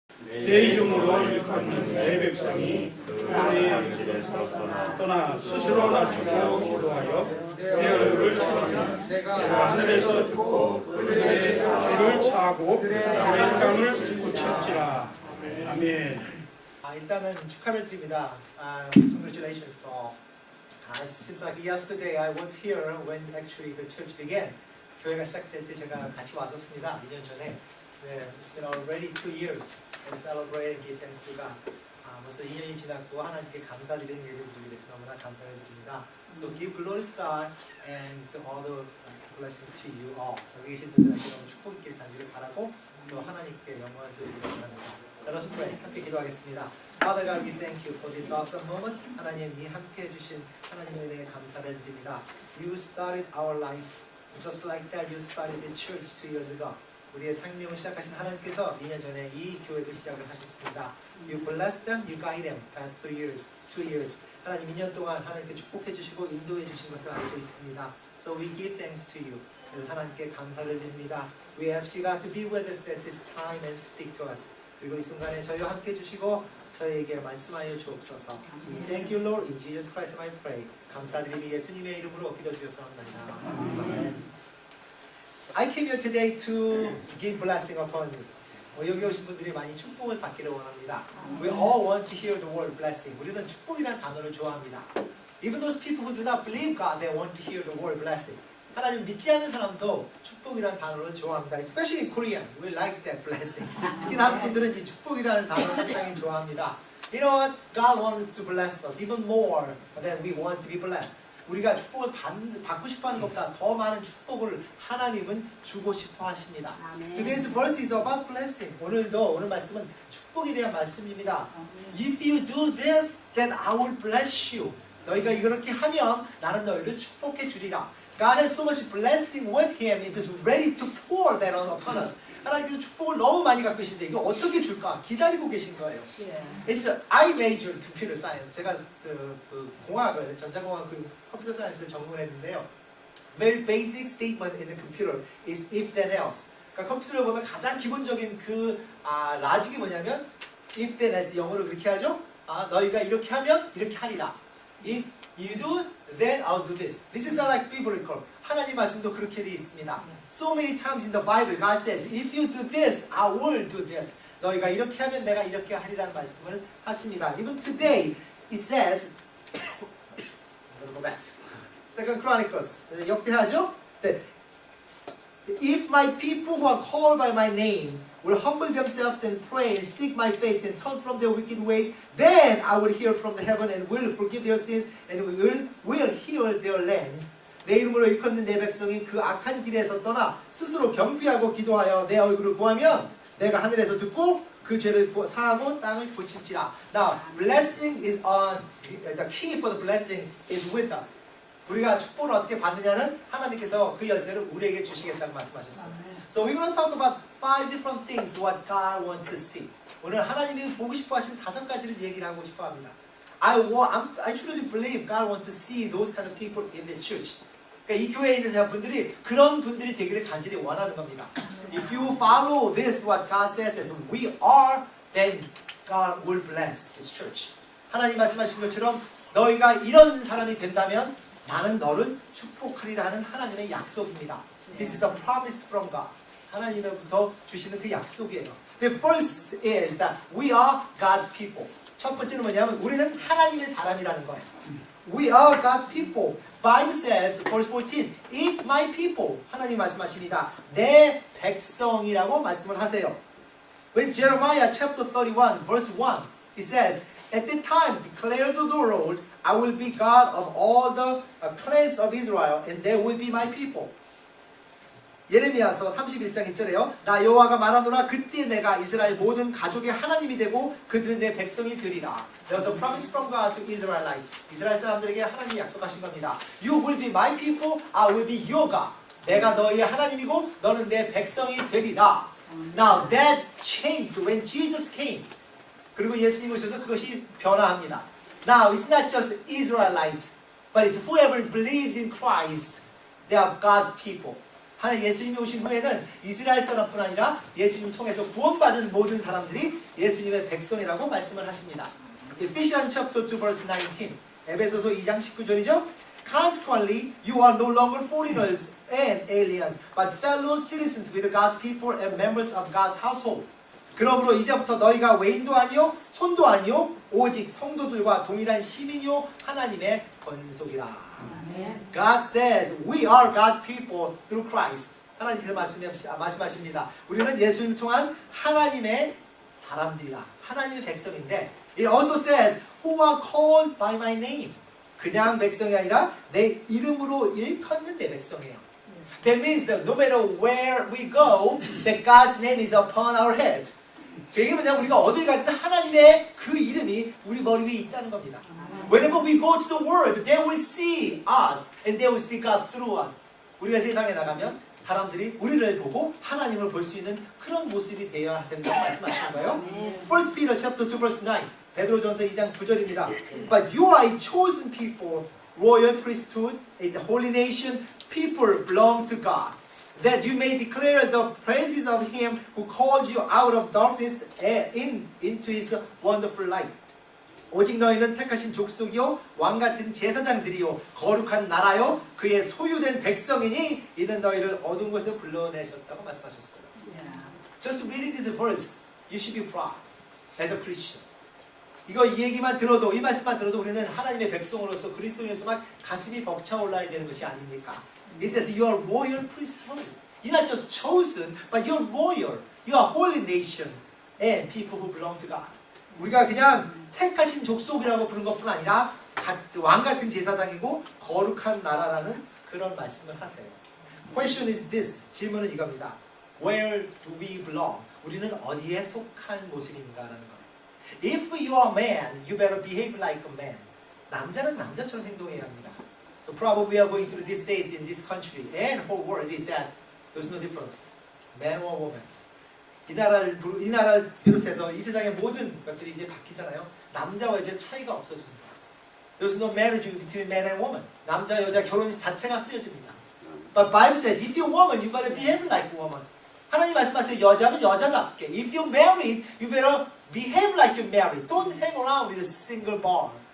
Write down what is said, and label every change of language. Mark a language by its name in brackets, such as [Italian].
[Korean] 내 이름으로 일컫는 내 백성이 그들의 길에서 떠나 스스로 낮추고 기도하여 내 얼굴을 찾으면 내가 하늘에서 듣고 그들의 죄를 사하고 그들의 땅을 고칠지라. 아멘. 일단은 축하를 드립니다. [English] Congratulations to all. It seems like yesterday I was here when actually the church began. [Korean] 교회가 시작될 때 제가 같이 왔었습니다. 2년 전에. [English] It's been already 2 years and celebrate and give thanks to God. [Korean] 벌써 2년이 지났고 하나님께 감사드리는 예를 드리기 위해서 너무나 감사를 드립니다. [English] So give glory to God and all the blessings to you all. [Korean] 여기 계신 분들에게 너무 축복 있길 간절히 바라고 또 하나님께 영광을 드리기 원합니다. [English] Let us pray. [Korean] 함께 기도하겠습니다. [English] Father God, we thank you for this awesome moment. [Korean] 하나님, 이 함께 해주신 하나님의 은혜에 감사를 드립니다. [English] You started our life just like that. You started this church 2 years ago. [Korean] 우리의 생명을 시작하신 하나님께서 2년 전에 이 교회도 시작을 하셨습니다. [English] You bless them, you guide them past 2 years. [Korean] 하나님 2년 동안 하나님께 축복해 주시고 인도해 주신 것을 알고 있습니다. [English] So we give thanks to you. [Korean] 하나님께 감사를 드립니다. [English] We ask you God to be with us at this time and speak to us. [Korean] 그리고 이 순간에 저희와 함께 해주시고 저희에게 말씀하여 주옵소서. [English] Thank you Lord, in Jesus Christ I pray. [Korean] 감사드리니 예수님의 이름으로 기도드렸사옵나이다. 아멘. [English] I came here today to give blessing upon you. [Korean] 여기 오신 분들이 많이 축복을 받기를 원합니다. [English] We all want to hear the word blessing. [Korean] 우리는 축복이라는 단어를 좋아합니다. [English] Even those people who do not believe God, they want to hear the word blessing. [Korean] 하나님 믿지 않는 사람도 축복이라는 단어를 좋아합니다. [English] Especially in Korean, we like that blessing. [Korean] 특히 남은 분들은 이 축복이라는 단어를 상당히 좋아합니다. [English] You know what? God wants to bless us even more than we want to be blessed. [Korean] 우리가 축복을 받고 싶어하는 것보다 더 많은 축복을 하나님은 주고 싶어 하십니다. [English] Today's verse is about blessing. [Korean] 오늘 말씀은 축복에 대한 말씀입니다. [English] If you do this, then I will bless you. [Korean] 너희가 이렇게 하면 나는 너희를 축복해 주리라. [English] God has so much blessing with Him. It is ready to pour that upon us. [Korean] 하나님께서 축복을 너무 많이 갖고 계신데 이거 어떻게 줄까 기다리고 계신 거예요. [English] It's I majored computer science. [Korean] 제가 그 공학을 전자공학 그 컴퓨터 사이언스를 전공했는데요. [English] Very basic statement in the computer is if then else. [Korean] 그러니까 컴퓨터를 보면 가장 기본적인 그 라직이 뭐냐면 [English] if then else [Korean] 영어로 그렇게 하죠. 너희가 이렇게 하면 이렇게 하리라. [English] If you do, then I'll do this. This is like biblical. [Korean] 하나님 말씀도 그렇게 되어 있습니다. [English] So many times in the Bible, God says, if you do this, I will do this. [Korean] 너희가 이렇게 하면 내가 이렇게 하리라는 말씀을 하십니다. [English] Even today, it says, I'm going to go back to Second Chronicles. [Korean] 역대하죠? 네. [English] If my people who are called by my name will humble themselves and pray and seek my face and turn from their wicked ways, then I will hear from the heaven and will forgive their sins and will heal their land. [Korean] 내 이름으로 일컫는 내 백성이 그 악한 길에서 떠나 스스로 경배하고 기도하여 내 얼굴을 구하면 내가 하늘에서 듣고 그 죄를 사하고 땅을 고칠지라. [English] Now, blessing is on, the key for the blessing is with us. [Korean] 우리가 축복을 어떻게 받느냐는 하나님께서 그 열쇠를 우리에게 주시겠다고 말씀하셨어요. [English] So we're going to talk about 5 different things what God wants to see. [Korean] 오늘 하나님이 보고 싶어 하신 5가지를 얘기를 하고 싶어 합니다. [English] I truly believe God wants to see those kind of people in this church. [Korean] 그러니까 이 교회에 있는 분들이 그런 분들이 되기를 간절히 원하는 겁니다. [English] If you follow this, what God says is we are, then God will bless this church. [Korean] 하나님 말씀하신 것처럼 너희가 이런 사람이 된다면 나는 너를 축복하리라는 하나님의 약속입니다. [English] This is a promise from God. [Korean] 하나님으로부터 주시는 그 약속이에요. [English] The first is that we are God's people. [Korean] 첫 번째는 뭐냐면 우리는 하나님의 사람이라는 거예요. [English] We are God's people. Bible says, verse 14, if my people, [Korean] 하나님 말씀하십니다. 내 백성이라고 말씀을 하세요. [English] When Jeremiah chapter 31, verse 1, it says, at that time declares the Lord, I will be God of all the clans of Israel, and they will be my people. [Korean] 예레미야서 31장 1절에요. 나 여호와가 말하노라 그때 내가 이스라엘 모든 가족의 하나님이 되고 그들은 내 백성이 되리라. [English] There was a promise from God to Israelites. [Korean] 이스라엘 사람들에게 하나님이 약속하신 겁니다. [English] You will be my people, I will be your God. [Korean] 내가 너희의 하나님이고 너는 내 백성이 되리라. [English] Now that changed when Jesus came. [Korean] 그리고 예수님 오셔서 그것이 변화합니다. [English] Now it's not just Israelites, but it's whoever believes in Christ. They are God's people. [Korean] 하나님 예수님이 오신 후에는 이스라엘 사람뿐 아니라 예수님 통해서 구원받은 모든 사람들이 예수님의 백성이라고 말씀을 하십니다. [English] Ephesians chapter 2 verse 19. [Korean] 에베소서 2장 19절이죠. [English] Consequently, you are no longer foreigners and aliens, but fellow citizens with God's people and members of God's household. [Korean] 그러므로 이제부터 너희가 외인도 아니요 손도 아니요 오직 성도들과 동일한 시민이요 하나님의 권속이라. [English] God says we are God's people through Christ. [Korean] 하나님께서 말씀하십니다. 우리는 예수님 통한 하나님의 사람들이라. 하나님의 백성인데 [English] It also says who are called by my name. [Korean] 그냥 백성이 아니라 내 이름으로 일컫는 내 백성이에요. [English] That means that no matter where we go, that God's name is upon our head. [Korean] 그게 뭐냐면 우리가 어딜 가든 하나님의 그 이름이 우리 머리 위에 있다는 겁니다. [English] Whenever we go to the world, they will see us and they will see God through us. [Korean] 우리가 세상에 나가면 사람들이 우리를 보고 하나님을 볼 수 있는 그런 모습이 되어야 된다고 말씀하시는 거예요. [English] 1 Peter chapter 2 verse 9. [Korean] 베드로전서 2장 9절입니다. [English] But you are a chosen people, royal priesthood, a holy nation, people belong to God. That you may declare the praises of Him who called you out of darkness into His wonderful light. [Korean] 오직 너희는 택하신 족속이요 왕같은 제사장들이요 거룩한 나라요 그의 소유된 백성이니 이는 너희를 어두운 곳에 불러내셨다고 말씀하셨어요. [English] Just reading this verse, you should be proud as a Christian. [Korean] 이 얘기만 들어도 이 말씀만 들어도 우리는 하나님의 백성으로서 그리스도인으로서 가슴이 벅차올라야 되는 것이 아닙니까? [English] It says you are royal priesthood. You're not just chosen, but you're royal. You are holy nation and people who belong to God. [Korean] 우리가 그냥 택하신 족속이라고 부른 것뿐 아니라 왕같은 제사장이고 거룩한 나라라는 그런 말씀을 하세요. [English] Question is this. [Korean] 질문은 이겁니다. [English] Where do we belong? [Korean] 우리는 어디에 속한 모습인가라는 거예요. [English] If you are a man, you better behave like a man. [Korean] 남자는 남자처럼 행동해야 합니다. [English] The problem we are going through these days in this country and whole world is that there's no difference. Man or woman. [Korean] 이 나라를 비롯해서 이 세상의 모든 것들이 이제 바뀌잖아요. 남자와 여자의 차이가 없어집니다. [English] There's no marriage between man and woman. [Korean] 남자 여자 결혼 자체가 흐려집니다. [English] But Bible says if you're a woman, you better behave like a woman. [Korean] 하나님 말씀하세요. 여자면 여자답게. [English] If you're married, you better behave like you're married. Don't hang around with a single bar.